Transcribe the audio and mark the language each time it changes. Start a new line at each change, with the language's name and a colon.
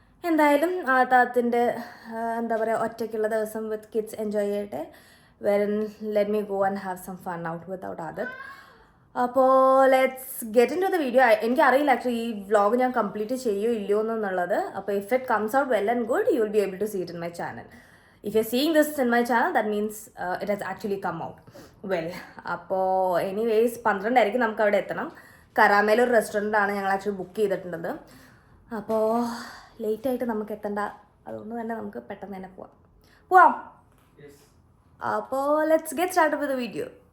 Malayalam: എന്തായാലും ആദ്യത്തിൻ്റെ എന്താ പറയുക, ഒറ്റയ്ക്കുള്ള ദിവസം വിത്ത് കിഡ്സ് എൻജോയ് ചെയ്യട്ടെ.
English: Let me go and have some fun out without ആദത്ത്. അപ്പോൾ let's get into the video.
Malayalam: എനിക്കറിയില്ല ആക്ച്വലി ഈ വ്ളോഗ് ഞാൻ കംപ്ലീറ്റ് ചെയ്യുമോ ഇല്ലയോ എന്നുള്ളത്.
English: അപ്പോൾ if it comes out well and good, you will be able to see it in my channel. If you're seeing this in my channel, that means it has actually come out well.
Malayalam: അപ്പോൾ anyways 12 ആയിരിക്കും നമുക്ക് അവിടെ എത്തണം. കരാമേൽ ഒരു റെസ്റ്റോറൻ്റാണ് ഞങ്ങൾ actually book ചെയ്തിട്ടുള്ളത്. അപ്പോൾ ലേറ്റായിട്ട് നമുക്ക് എത്തണ്ട, അതുകൊണ്ട് തന്നെ നമുക്ക് പെട്ടെന്ന് തന്നെ പോവാം.
English: അപ്പോൾ let's get start with the video.